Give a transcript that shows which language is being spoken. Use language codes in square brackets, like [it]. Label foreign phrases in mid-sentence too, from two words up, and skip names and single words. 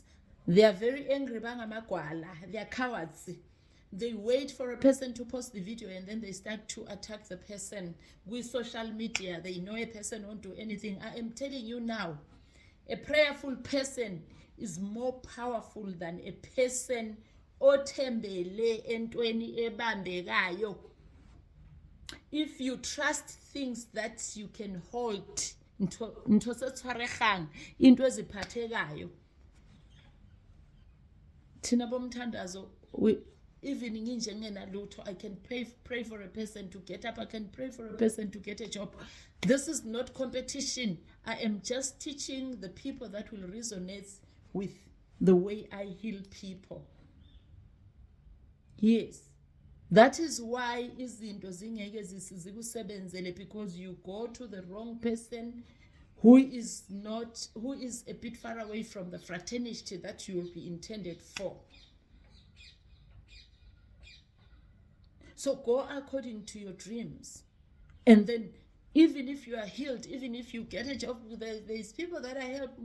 [en] They are very angry, they are cowards. They wait for a person to post the video, and then they start to attack the person with social media. They know a person won't do anything. I am telling you now, a prayerful person is more powerful than a person [zu] othembele entweni ebambekayo. [en] If you trust things that you can hold, [zu] into eziphathekayo. Thina bomthandazo, even nginjengenalutho, [en] I can pray for a person to get up. I can pray for a person to get a job. This is not competition. I am just teaching the people that will resonate with the way I heal people. Yes. That is why [zu] izinto zingeke zikusebenzele, [en] because you go to the wrong person who is a bit far away from the fraternity that you will be intended for. So go according to your dreams. And then even if you are healed, even if you get a job, there's people that I help.